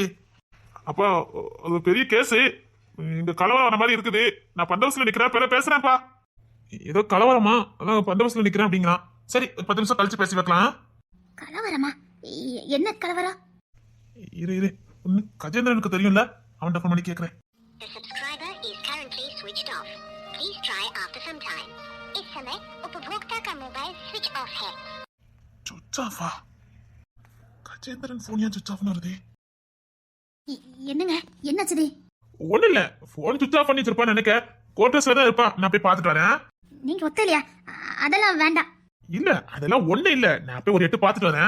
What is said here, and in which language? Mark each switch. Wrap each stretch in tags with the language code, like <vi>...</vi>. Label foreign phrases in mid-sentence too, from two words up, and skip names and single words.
<ta>அப்பா அது பெரிய கேஸ், இங்க கலவரம் மாதிரி இருக்குது. நான் பந்தவசத்துல நிக்கிறேன், பிற பேசுறேன்ப்பா. ஏதோ கலவரமா, அதான் பந்தவசத்துல நிக்கிறேன் அப்படிங்கிறான். சரி 10 நிமிஷம் கழிச்சு பேசி வைக்கலாம். கலவரமா? என்ன கலவரம்? இரு ஒண்ணு கஜேந்திரனுக்கு தெரியும்ல, அவன்கிட்ட ஃபோன் பண்ணி கேட்கறேன்.</ta> <en>The subscriber is currently switched off. Please try after some time.</en> <hi>इस समय उपभोक्ता का</hi> <en>mobile switch off</en> <hi>है.</hi> <en>switch offa?</en> <ta>கஜேந்திரன் ஃபோன் ஏன்</ta> <en>switch offnu</en> <ta>வருது? என்னங்க, என்னாச்சுது? ஒண்ணு இல்ல, போன்</ta> <en>switch off</en> <ta>பண்ணி வச்சிருப்பான்னு நினைக்க. கோட்டர்ஸ்ல தான் இருப்பா, நான் போய் பார்த்துட்டு வரேன். நீங்க ஒத்தலையா? அதெல்லாம் வேண்டாம். இல்ல அதெல்லாம் ஒண்ணு இல்ல, நான் போய் ஒரு எட்டு பார்த்துட்டு வரேன்.</ta>